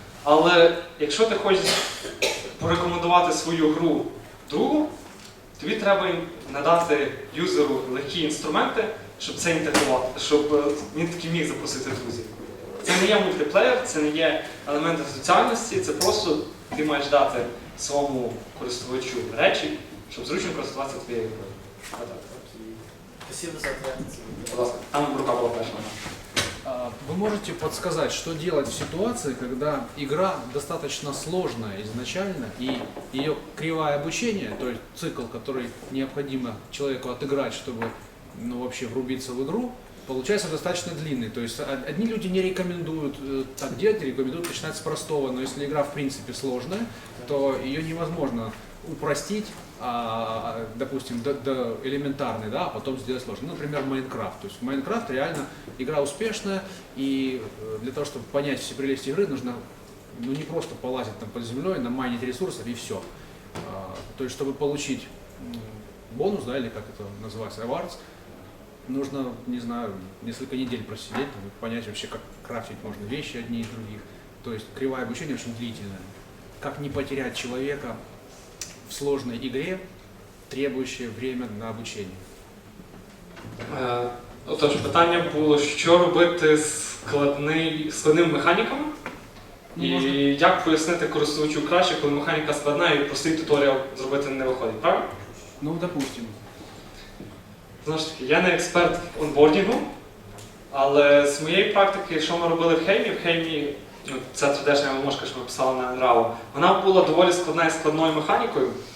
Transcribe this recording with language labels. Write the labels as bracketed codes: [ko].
[uk] Але якщо ти хочеш порекомендувати свою гру другу, тобі треба надати юзеру легкі інструменти, щоб це інтегрувати, щоб він таки міг запросити друзів. Це не є мультиплеєр, це не є елементи соціальності, це просто ти маєш дати своєму користувачу речі, щоб зручно користуватися твоєю грою. [ru] Спасибо за ответ. [uk] Будь ласка, там рука була перша. [ru] Вы можете подсказать, что делать в ситуации, когда игра достаточно сложная изначально, и ее кривая обучения, то есть цикл, который необходимо человеку отыграть, чтобы вообще врубиться в игру, получается достаточно длинный. То есть одни люди не рекомендуют так делать, рекомендуют начинать с простого, но если игра в принципе сложная, то ее невозможно упростить, допустим, до элементарной, да, а потом сделать сложно. Например, Майнкрафт. То есть Майнкрафт реально игра успешная, и для того, чтобы понять все прелести игры, нужно не просто полазить там под землей, намайнить ресурсов и все. То есть, чтобы получить бонус, да, или как это называется, awards, нужно, не знаю, несколько недель просидеть, понять вообще, как крафтить можно вещи одни из других. То есть кривая обучения очень длительная. Как не потерять человека в сложной игре, требующей время на обучение? [uk] Отож, питання було, що робити з складними механіками, і як пояснити користувачу краще, коли механіка складна і простий туторіал зробити не виходить, правильно? [ru] Ну, допустим. [uk] Знову ж таки, я не експерт в онбордінгу, але з моєї практики, що ми робили в Хеймі, ця 3D-шна вимошка, що ми писали на Unravel, вона була доволі складна і складною механікою.